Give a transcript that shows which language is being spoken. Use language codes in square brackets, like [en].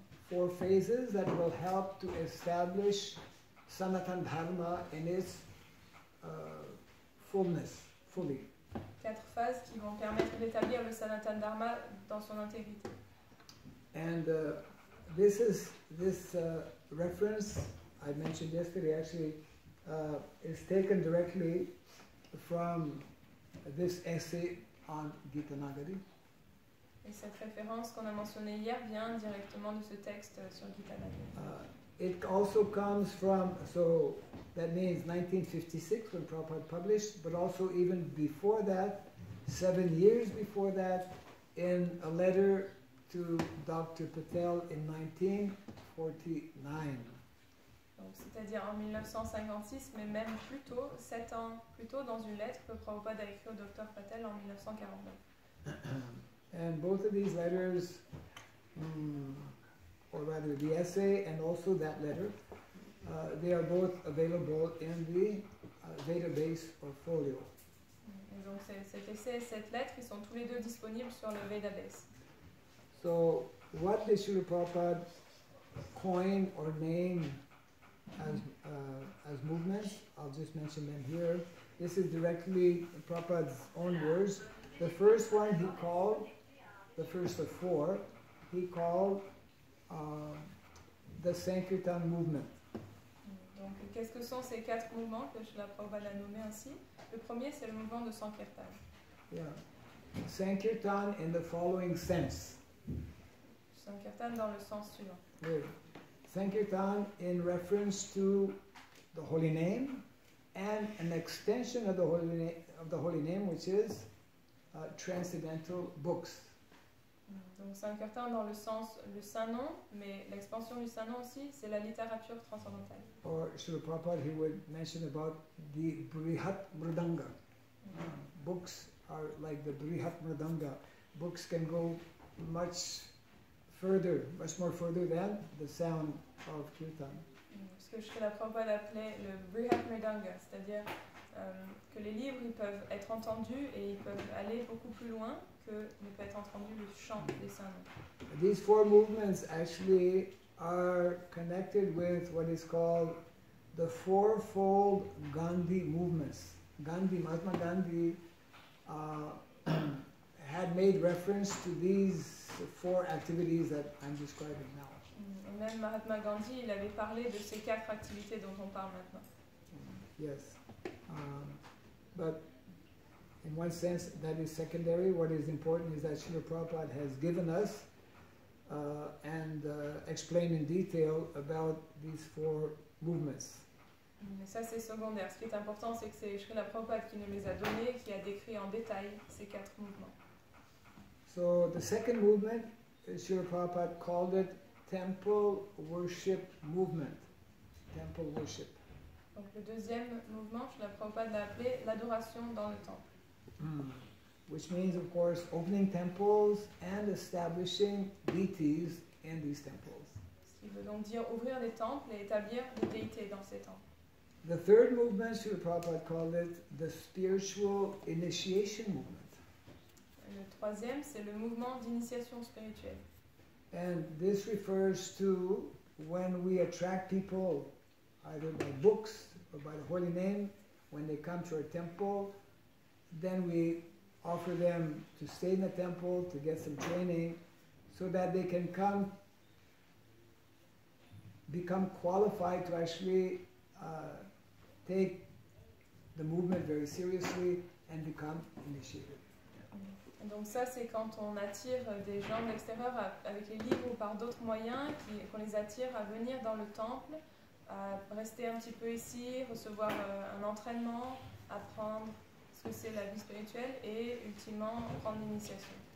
[en] 4 phases that will help to establish Sanatan Dharma in its fully. [fr] 4 phases qui vont permettre d'établir le Sanatan Dharma dans son intégrité. [en] And this reference I mentioned yesterday actually is taken directly from this essay on Gita Nagari. [fr] Et cette référence qu'on a mentionnée hier vient directement de ce texte sur Gita Nagari. [en] It also comes from, so that means 1956 when Prabhupada published, but also even before that, 7 years before that, in a letter to Dr. Patel in 1949. [fr] Donc, c'est-à-dire en 1956, mais même plus tôt, 7 ans plus tôt, dans une lettre que Prabhupada a écrite au Dr Patel en 1949. [en] And both of these letters, or rather the essay and also that letter, they are both available in the database or folio. [fr] Et donc cet essai et cette lettre, ils sont tous les deux disponibles sur le Vedabase. [en] So what did Srila Prabhupada coin or name as movements? I'll just mention them here. This is directly Prabhupada's own words. The first one he called, the first of 4, he called the Sankirtan movement. [fr] Donc, qu'est-ce que sont ces 4 mouvements que Srila Prabhupada a nommés ainsi? Le premier, c'est le mouvement de Sankirtan. [en] Yeah. Sankirtan in the following sense. [fr] Sankirtan dans le sens suivant. [en] Good. Sankirtan in reference to the holy name and an extension of the holy name, which is transcendental books. [fr] Donc Sankirtan dans le sens le saint nom, mais l'expansion du saint nom aussi, c'est la littérature transcendantale. [en] Or Srila Prabhupada, he would mention about the Brihat Mridanga. Books are like the Brihat Mridanga. Books can go much further, much more further than the sound of Kirtan. [fr] Ce que Srila Prabhupada appelait le Brihat Mridanga, c'est-à-dire que les livres ils peuvent être entendus et ils peuvent aller beaucoup plus loin que ne peut être entendu le chant des saints noms. [en] These 4 movements actually are connected with what is called the fourfold Gandhi movements. Mahatma Gandhi had made reference to these 4 activities that I'm describing now. [fr] Et même Mahatma Gandhi, il avait parlé de ces 4 activités dont on parle maintenant. [en] Yes. But in one sense, that is secondary. What is important is that Srila Prabhupada has given us and explained in detail about these 4 movements. [fr] Mais ça, c'est secondaire. Ce qui est important, c'est que c'est Srila Prabhupada qui nous les a donnés, qui a décrit en détail ces 4 mouvements. [en] So the second movement, Srila Prabhupada called it Temple Worship Movement. Temple Worship. [fr] Donc le deuxième mouvement, Srila Prabhupada l'a appelé l'adoration dans le temple. [en] Which means, of course, opening temples and establishing deities in these temples. [fr] Ce qui veut donc dire ouvrir des temples et établir des déités dans ces temples. [en] The third movement, Srila Prabhupada called it the Spiritual Initiation Movement. [fr] Le troisième, c'est le mouvement d'initiation spirituelle. [en] And this refers to when we attract people either by books or by the holy name, when they come to our temple, then we offer them to stay in the temple, to get some training, so that they can become qualified to actually take the movement very seriously and become initiated. [fr] Et donc ça, c'est quand on attire des gens de l'extérieur avec les livres ou par d'autres moyens, qu'on les attire à venir dans le temple, à rester un petit peu ici, recevoir un entraînement, apprendre ce que c'est la vie spirituelle et ultimement prendre l'initiation.